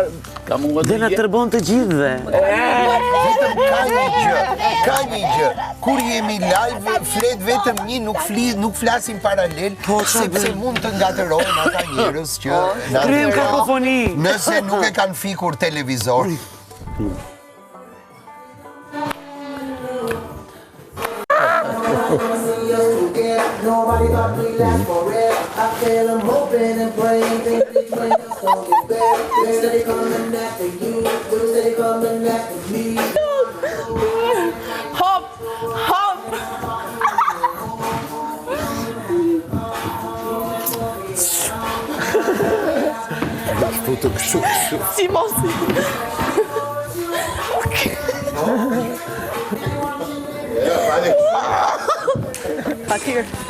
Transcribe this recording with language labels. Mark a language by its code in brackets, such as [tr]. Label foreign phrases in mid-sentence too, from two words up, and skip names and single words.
[sq] Dhe na tërbon të gjithëve. Vetëm ka një gjë. Kur jemi live, flet vetëm një, nuk flasim paralel, sepse mund të ngatërohen ata njerëz që na Kryem kakofoni. nëse nuk e kanë fikur televizor. [en] Nobody thought we last forever. I feel them hoping and praying, think these flames gon' get better. They steady coming after you, they steady coming after me. Hop, hop. [sq] Futë kështu. Si mosi. [en] Back here.